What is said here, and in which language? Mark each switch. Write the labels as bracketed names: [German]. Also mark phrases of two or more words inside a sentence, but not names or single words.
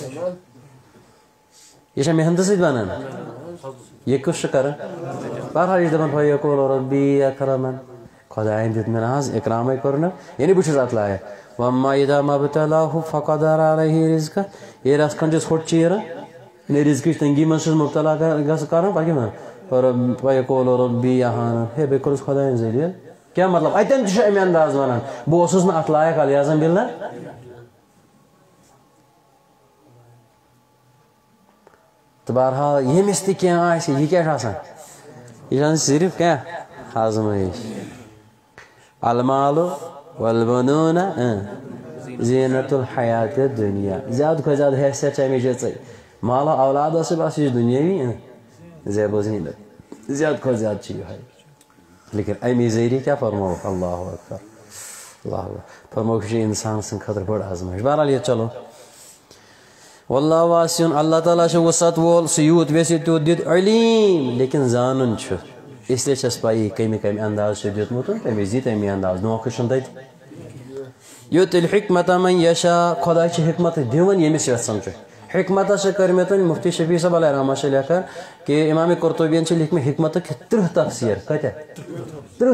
[Kashmiri] یہ چھا محنتہٕ سۭتۍ بنان یہ کُس چھُ کران بہرحال یہِ چھُ دپان [Arabic] فیقول ربی اکرمن [Kashmiri] خۄدایَن دیُت مےٚ نہ حظ اکرامے کوٚرنم یعنی بہٕ چھُس اتھ لایق [Arabic] وما اذا ما ابتلاه فقدر عليه رزقه [Kashmiri] ییٚلہِ اتھ کھنڈس ہوٚٹ چیٖران یعنی رزقٕچ تنگی منٛز چھُس مُبتلا گژھان کران پتہٕ کیٛاہ ونان [Arabic] فیقول ربی اہان [Kashmiri] ہے بیٚیہِ کوٚرُس خۄدایَن ذٔلیٖل کیٛاہ مطلب اتٮ۪ن تہِ چھُ امہِ انداز ونان بہٕ اوسُس نہٕ اتھ لایق [Arabic] علیاذن باللہ [Kashmiri] تہٕ بہرحال ییٚمِس تہِ کینٛہہ آسہِ یہِ کیٛاہ چھُ آسان یہِ چھُ آسان صرف کیٛاہ آزمٲیش [Arabic] المال والبنون زینت الحیات الدنیا [Kashmiri] زیادٕ کھۄتہٕ زیادٕ حیثیت چھِ اَمِچ یِژٕے مال و اولاد ٲسٕے بس یہِ چھُ دُنیٲوی زیب و زیٖنت زیادٕ کھۄتہٕ زیادٕ چھِ یِہوٚے لیکن اَمی ذٔریعہٕ کیٛاہ فرمووُکھ [Arabic] اللہ اکبر اللہ اکبر [Kashmiri] فرمووُکھ یہِ چھِ اِنسان سٕنٛدِ خٲطرٕ بٔڑ آزمٲیش بہرحال ییٚتہِ چلو [Arabic] واللہ واسعٌ [Kashmiri] اللہ تعالیٰ چھُ وُسعت وول سُہ یوٗت یژھِ تیوٗت دِتھ علیم لیکن زانُن چھُ [Urdu] اس لیے [Kashmiri] چھس پایی کمہِ کمہِ انداز چھُ دیُتمُت تَمہِ وِزِ یی تَمی انداز دھوکہٕ چھُنہٕ تَتہِ یوٗت ییٚلہِ حکمت [Arabic] من یشا [Kashmiri] خۄداے چھِ حکمت دِوان ییٚمِس یژھان چھُ حکمتس چھِ کٔرمٕتۍ مفتی شفیع صٲب [Arabic] علیہ رحمہ [Kashmiri] چھِ لیکھان کہ امام قرطبیَن چھِ لیکھمٕتۍ حکمتٕکۍ 30 تفسیٖر کۭتیاہ 30